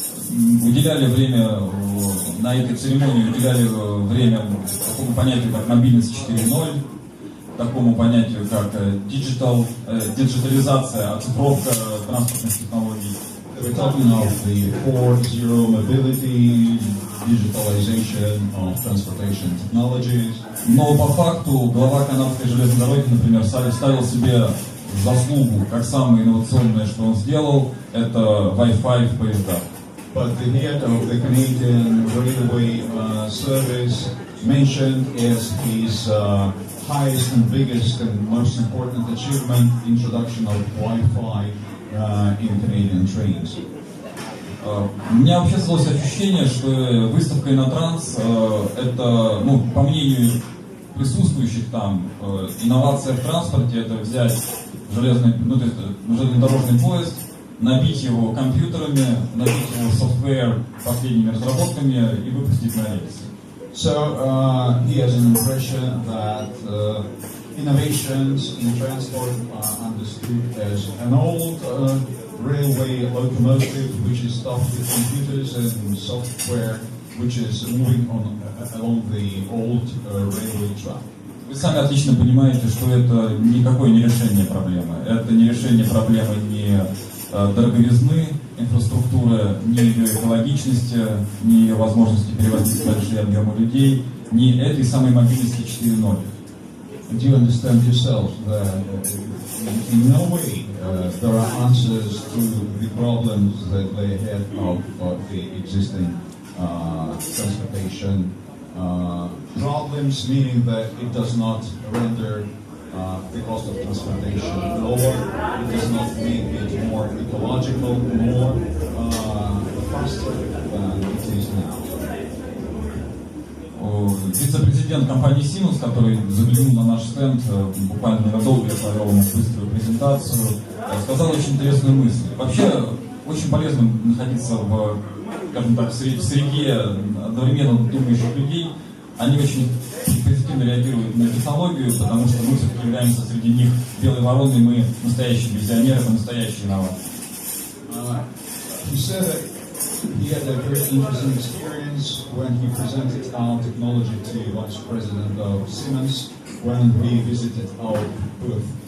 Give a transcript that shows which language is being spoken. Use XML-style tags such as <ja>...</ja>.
<ru>Уделяли время на этой церемонии, уделяли время такому понятию, как мобильность 4.0, такому понятию, как диджитализация, оцифровка транспортных технологий.</ru> <en>We're talking of the 4.0 mobility, digitalization of transportation technologies.</en> <ru>Но по факту глава канадской железной дороги, например, ставил себе заслугу, как самое инновационное, что он сделал, это Wi-Fi в поездах.</ru> <en>But the head of the Canadian Railway Service mentioned as his highest and biggest and most important achievement, introduction of Wi-Fi in Canadian trains.</en> <ru>У меня вообще создалось ощущение, что выставка Innotrans это, по мнению присутствующих там, инновация в транспорте, это взять железнодорожный поезд, набить его компьютерами, набить его софтвер последними разработками и выпустить на рельсы.</ru> <en>So he has an impression that innovations in transport are understood as an old railway locomotive which is stuffed with computers and software which is moving along the old railway track.</en> <ru>Вы сами отлично понимаете, что это никакое не решение проблемы. Это не решение проблемы ни дороговизны инфраструктуры, ни ее экологичности, ни ее возможности перевозить большие объемы людей, ни этой самой мобильности 4.0.</ru> <en>Do you understand yourself that in no way there are answers to the problems that lay ahead of the existing transportation problems, meaning that it does not render the cost of transportation lower, it does not make it more ecological, more faster than it is now.</en> <ru>Вице-президент компании Siemens, который заглянул на наш стенд, буквально ненадолго я провел ему быструю презентацию, сказал очень интересную мысль. Вообще, очень полезно находиться в, скажем так, в среде одновременно думающих людей. Они очень активно реагируют на технологию, потому что мы все-таки являемся среди них белой вороной, мы настоящие визионеры, мы настоящие инноваторы.</ru> <en>He said that he had a very interesting experience when he presented our technology to Vice President of Siemens when we visited our booth.</en>